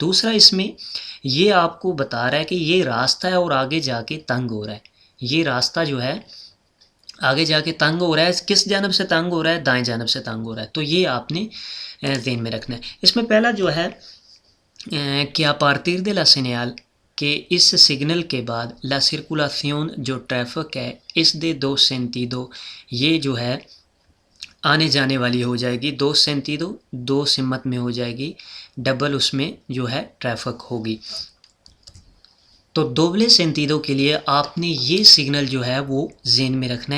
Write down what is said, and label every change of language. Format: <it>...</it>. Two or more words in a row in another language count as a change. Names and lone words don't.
<ur>دوسرا اس میں یہ آپ کو بتا رہا ہے کہ یہ راستہ ہے اور آگے جا کے تنگ ہو رہا ہے، یہ راستہ جو ہے آگے جا کے تنگ ہو رہا ہے۔ کس جانب سے تنگ ہو رہا ہے؟ دائیں جانب سے تنگ ہو رہا ہے۔ تو یہ آپ نے ذہن میں رکھنا ہے۔ اس میں پہلا جو ہے کہ</ur> <es>a partir de la señal</es> <ur>کہ اس سگنل کے بعد</ur> <es>la circulación</es> <ur>جو ٹریفک ہے</ur> <es>es de 2 sentido</es> <ur>یہ جو ہے آنے جانے والی ہو جائے گی، 2 سینتیدو 2 سمت میں ہو جائے گی، ڈبل اس میں جو ہے ٹریفک ہوگی۔ تو</ur> <es>doble sentido</es> <ur>کے لیے آپ نے یہ سگنل جو ہے وہ ذہن میں رکھنا ہے۔</ur>